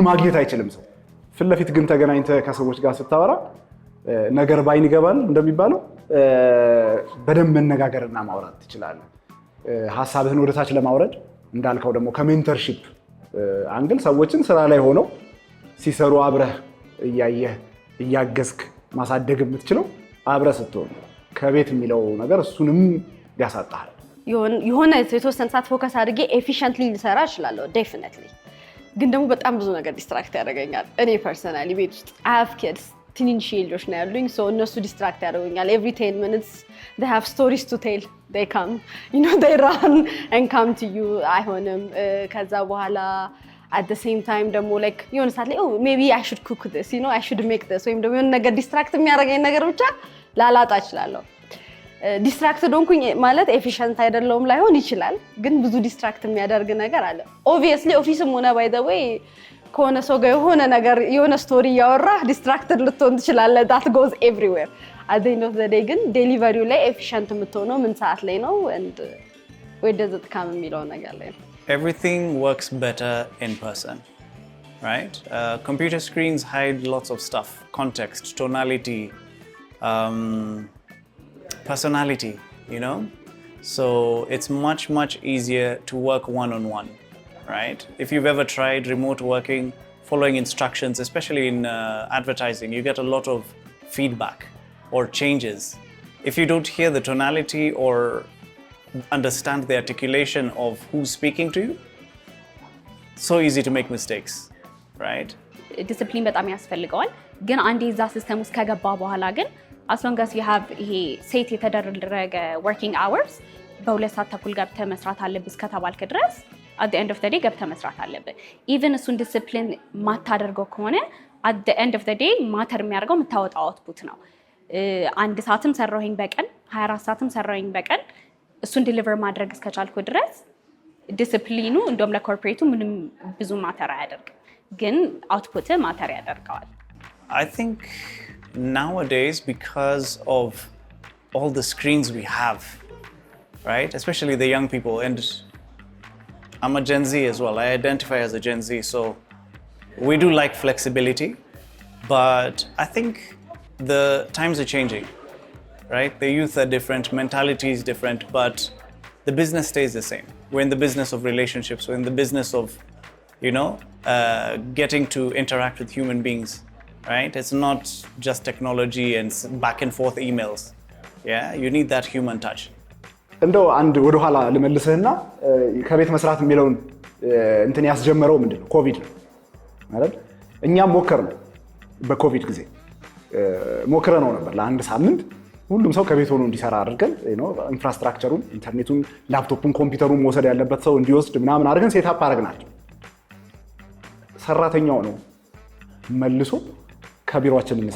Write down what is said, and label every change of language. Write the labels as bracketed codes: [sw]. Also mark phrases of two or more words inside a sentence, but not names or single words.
[am] ማግኘት አይችልም ሰው ፊት ለፊት ግን ተገናኝተ ከሰዎች ጋር ስታወራ ነገር ባይን ይገባል እንደሚባለው በደንብ መነጋገርና ማውራት ትችላለህ ሐሳብህን ወደ ታች ለማውረድ እንዳልከው ደግሞ ከሜንተርሺፕ አንግል ሰዎችን ስራ ላይ ሆነው ሲሰሩ አብረህ እያየህ እያገዝክ ማሳደግ የምትችለው አብረህ ስትሆን ከቤት የሚለው ነገር እሱንም ያሳጣሃል። የሆነ የተወሰነ ሰዓት ፎከስ አድርጌ ኤፊሽንትሊ ልሰራ እችላለሁ ዴፊኒትሊ። ግን ደግሞ በጣም ብዙ ነገር ዲስትራክት ያደርገኛል። እኔ ፐርሰናሊ ቤት ውስጥ [en] I have kids [am] ትንንሽ ልጆች ነው ያሉኝ። ሶ እነሱ ዲስትራክት ያደርጉኛል። [en] every 10 minutes they have stories to tell. they come, you know, they run and come to you. [am] አይሆንም። ከዛ በኋላ [en] at the same time [am] ደግሞ like የሆነ ሰዓት ላይ [en] maybe I should cook this, you know, I should make this [am] ወይም ደግሞ የሆነ ነገር ዲስትራክት የሚያደርገኝ ነገር ብቻ ላላጣ እችላለሁ። ዲስትራክትድ ሆንኩኝ ማለት ኤፊሽንት አይደለሁም ላይሆን ይችላል፣ ግን ብዙ ዲስትራክት የሚያደርግ ነገር አለ። ኦብቪየስሊ ኦፊስም ሆነ [en] by the way [am] ከሆነ ሰው ጋር የሆነ ነገር የሆነ ስቶሪ እያወራህ ዲስትራክትድ ልትሆን ትችላለህ። [en] that goes everywhere. at the end of the day [am] ግን ዴሊቨሪው ላይ ኤፊሽንት የምትሆነው ምን ሰዓት ላይ ነው [en] and where does it come [am] የሚለው ነገር ላይ ነው። [en] Everything works better in person, right? Computer screens hide lots of stuff, context, tonality, personality, you know? So it's much easier to work one-on-one, right? If you've ever tried remote working, following instructions, especially in advertising, you get a lot of feedback or changes. If you don't hear the tonality or understand the articulation of who's speaking to you, so easy to make mistakes, right? [am] ዲሲፕሊን በጣም ያስፈልገዋል። ግን አንዴ እዛ ሲስተም ውስጥ ከገባ በኋላ ግን [en] as long as you have [am] ይሄ ሴት የተደረገ [en] working hours [am] በ2 ሰዓት ተኩል ገብተህ መስራት አለብህ እስከተባልክ ድረስ [en] at the end of the day [am] ገብተህ መስራት አለብህ። even እሱን ዲሲፕሊን ማታደርገው ከሆነ [en] at the end of the day [am] ማተር የሚያደርገው የምታወጣው አውትፑት ነው። 1 ሰዓትም ሰራሁኝ በቀን 24 ሰዓትም ሰራሁኝ በቀን እሱን ዲሊቨር ማድረግ እስከቻልኩ ድረስ ዲሲፕሊኑ እንደውም ለኮርፖሬቱ ምንም ብዙ ማተር አያደርግም፣ ግን አውትፑት ማተር ያደርገዋል። [en] I think nowadays, because of all the screens we have, right? Especially the young people, and I'm a Gen Z as well. I identify as a Gen Z, so we do like flexibility, but I think the times are changing, right? The youth are different, mentality is different, but the business stays the same. We're in the business of relationships. We're in the business of, you know, getting to interact with human beings. Right? It's not just technology and back and forth emails. Yeah, you need that human touch. [am] እንደው አንድ ወደ ኋላ ልመልስህና ከቤት መስራት የሚለውን እንትን ያስጀመረው ምንድነው? ኮቪድ ነው ማለት እኛም ሞከርነው። በኮቪድ ጊዜ ሞክረነው ነበር ለአንድ ሳምንት ሁሉም ሰው ከቤት ሆኖ እንዲሰራ አድርገን ኢንፍራስትራክቸሩን፣ ኢንተርኔቱን፣ ላፕቶፑን፣ ኮምፒውተሩን መውሰድ ያለበት ሰው እንዲወስድ ምናምን አድርገን ሴትአፕ አድርገናቸው ሰራተኛው ነው መልሶ ከቢሮአችን እንሰራ